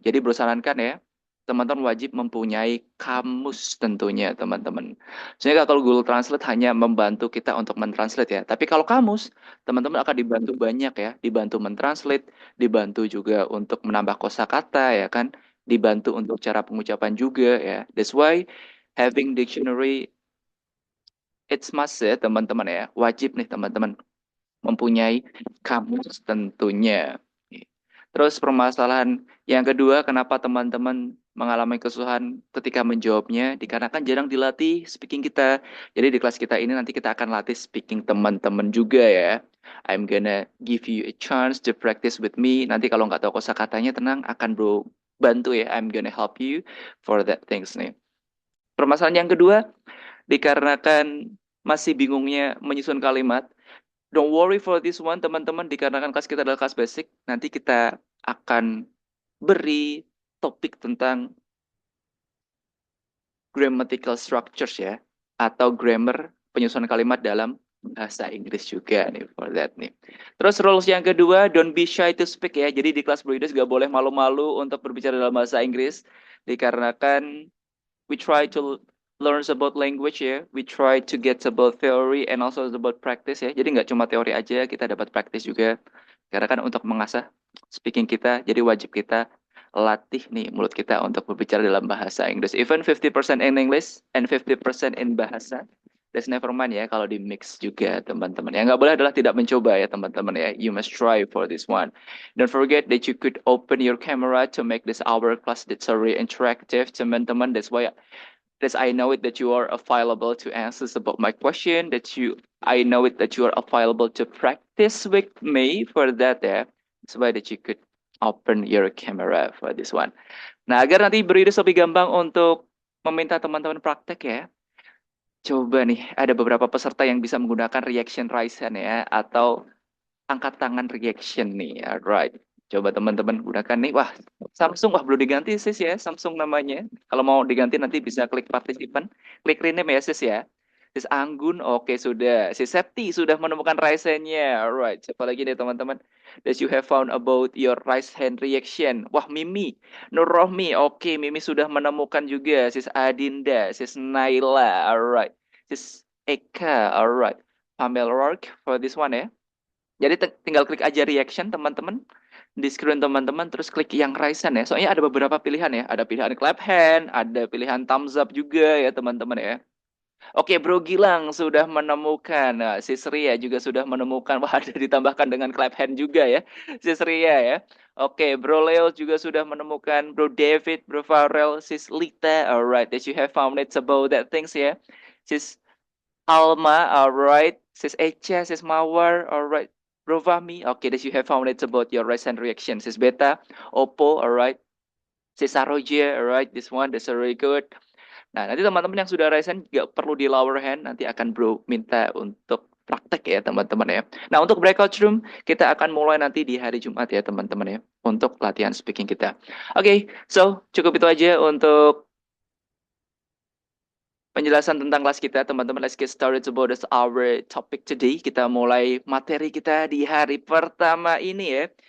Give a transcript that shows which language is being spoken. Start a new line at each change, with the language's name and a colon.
Indonesian: Jadi bro sarankan ya, teman-teman wajib mempunyai kamus tentunya teman-teman. Sehingga kalau Google Translate hanya membantu kita untuk mentranslate ya. Tapi kalau kamus, teman-teman akan dibantu banyak ya, dibantu mentranslate, dibantu juga untuk menambah kosakata ya kan, dibantu untuk cara pengucapan juga ya.
English: That's why having dictionary it's must
Indonesian: ya teman-teman ya. Wajib nih teman-teman mempunyai kamus tentunya. Terus permasalahan yang kedua, kenapa teman-teman mengalami kesusahan ketika menjawabnya? Dikarenakan jarang dilatih speaking kita. Jadi di kelas kita ini nanti kita akan latih speaking teman-teman juga ya.
English: I'm gonna give you a chance to practice with me.
Indonesian: Nanti kalau nggak tahu kosakatanya tenang, akan bro bantu ya.
English: I'm gonna help you for that things nih.
Indonesian: Permasalahan yang kedua, dikarenakan masih bingungnya menyusun kalimat.
English: Don't worry for this one,
Indonesian: teman-teman. Dikarenakan kelas kita adalah kelas basic, nanti kita akan beri topik tentang grammatical structures ya, atau grammar penyusunan kalimat dalam bahasa Inggris juga nih for that nih. Terus rules yang kedua,
English: don't be shy to speak
Indonesian: ya. Jadi di kelas Bro Idris gak boleh malu-malu untuk berbicara dalam bahasa Inggris, dikarenakan
English: we try to learn about language
Indonesian: ya.
English: We try to get about theory and also about practice ya.
Indonesian: Jadi nggak cuma teori aja, kita dapat praktis juga. Karena kan untuk mengasah speaking kita, jadi wajib kita latih nih mulut kita untuk berbicara dalam bahasa Inggris.
English: Even 50% in English and 50% in bahasa. That's never mind
Indonesian: ya kalau di mix juga teman-teman. Yang nggak boleh adalah tidak mencoba ya teman-teman ya.
English: You must try for this one. Don't forget that you could open your camera to make this our class that's very interactive teman-teman. That's why Yes, I know it that you are available to answers about my question. I know it that you are available to practice with me for that ya. That's why that you could open your camera for this one.
Indonesian: Nah, agar nanti beri lebih gampang untuk meminta teman-teman praktek ya. Coba nih, ada beberapa peserta yang bisa menggunakan reaction raise hand ya, atau angkat tangan reaction nih. Alright. Coba teman-teman gunakan nih. Wah, Samsung wah belum diganti sis ya, Samsung namanya. Kalau mau diganti nanti bisa klik participant, klik rename ya sis ya. Sis Anggun, oke sudah. Sis Septi sudah menemukan raise hand-nya. Alright, siapa lagi nih teman-teman?
English: That you have found about your raise hand reaction.
Indonesian: Wah, Mimi, Nur Rohmi, oke Mimi sudah menemukan juga. Sis Adinda, Sis Naila, alright. Sis Eka, alright. Pamela Rourke
English: for this one
Indonesian: ya. Jadi tinggal klik aja reaction teman-teman di screen teman-teman terus klik yang raise hand ya. Soalnya ada beberapa pilihan ya. Ada pilihan clap hand, ada pilihan thumbs up juga ya teman-teman ya. Oke, Bro Gilang sudah menemukan. Nah, Sis Ria juga sudah menemukan. Wah, ada ditambahkan dengan clap hand juga ya. Sis Ria ya. Oke, Bro Leo juga sudah menemukan. Bro David, Bro Farrell, Sis Lita.
English: Alright, that you have found it about that things ya. Sis Alma, alright. Sis Echa, Sis Mawar, alright. Bro Fahmi, okay, that you have found it about your recent reaction. Sis Beta, Oppo, alright. Sis Saroja, alright. This one, that's very good.
Indonesian: Nah, nanti teman-teman yang sudah resen nggak perlu di lower hand, nanti akan bro minta untuk praktek ya teman-teman ya. Nah, untuk breakout room, kita akan mulai nanti di hari Jumat ya teman-teman ya, untuk latihan speaking kita. Oke, so cukup itu aja untuk penjelasan tentang kelas kita, teman-teman.
English: Let's get started about this our topic today.
Indonesian: Kita mulai materi kita di hari pertama ini ya.